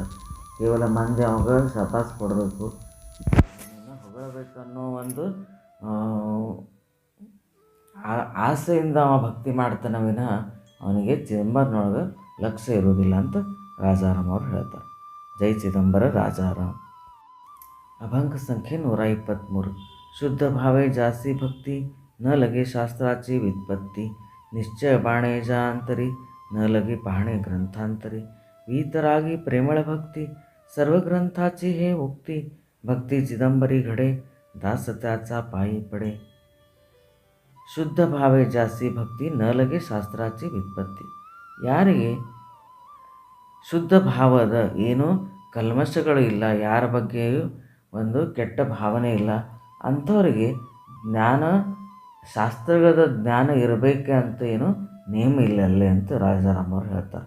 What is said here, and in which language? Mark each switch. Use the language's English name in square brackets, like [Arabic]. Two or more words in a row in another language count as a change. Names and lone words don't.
[Kannada] ಕೇವಲ ಮಂದಿ ಅವಾಗ ಶಪಾಸ್ ಕೊಡಬೇಕು, ಹೊಗಳಬೇಕನ್ನೋ ಒಂದು ಆಸೆಯಿಂದ ಅವ ಭಕ್ತಿ ಮಾಡ್ತಾನೆ ವಿನಃ ಅವನಿಗೆ ಚಿದಂಬರನೊಳಗೆ ಲಕ್ಷ್ಯ ಇರುವುದಿಲ್ಲ ಅಂತ ರಾಜಾರಾಮ್ ಅವರು ಹೇಳ್ತಾರೆ. ಜೈ ಚಿದಂಬರ ರಾಜಾರಾಮ್. [Marathi] अभंग संख्ये 123. शुद्ध भावे जासी भक्ति न लगे शास्त्राची वित्पत्ती. निश्चय बाणे जांतरी न लगे पाहणे ग्रंथांतरी. वीतरागी प्रेमळ भक्ती सर्व ग्रंथाची हे उक्ती. भक्ती चिदंबरी घडे दास त्याचा पायी पडे. शुद्ध भावे जास्ती भक्ती न लगे शास्त्राची वित्पत्ती. [Kannada] ಯಾರಿಗೆ ಶುದ್ಧ ಭಾವದ ಏನೂ ಕಲ್ಮಶಗಳು ಇಲ್ಲ, ಯಾರ ಬಗ್ಗೆಯೂ ಒಂದು ಕೆಟ್ಟ ಭಾವನೆ ಇಲ್ಲ, ಅಂಥವರಿಗೆ ಶಾಸ್ತ್ರಗಳ ಜ್ಞಾನ ಇರಬೇಕೆ ಅಂತ ಏನು ನೇಮ ಇಲ್ಲ ಅಲ್ಲೇ ಅಂತ ರಾಜಾರಾಮ್ ಅವರು ಹೇಳ್ತಾರೆ.